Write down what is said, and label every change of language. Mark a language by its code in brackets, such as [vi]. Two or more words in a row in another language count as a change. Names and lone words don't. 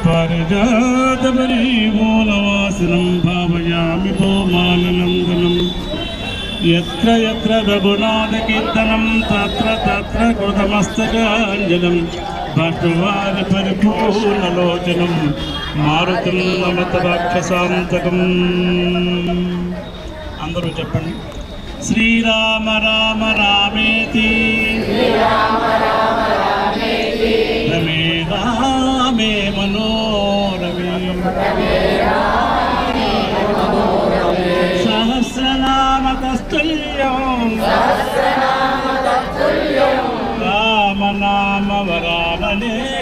[sa] पारिजातपरिमूलवासिनं भावयामि भौमाननन्दनम् यत्र यत्र रघुनाथकीर्तनं तत्र तत्र कृतमस्तकाञ्जलिं बाष्पवारि परिपूर्णलोचनं मारुतिं नमत राक्षसान्तकम् [te] అందరూ చెప్పండి [sa] श्रीराम राम रामेति रमे रामे मनोरमे रामनाम वरानने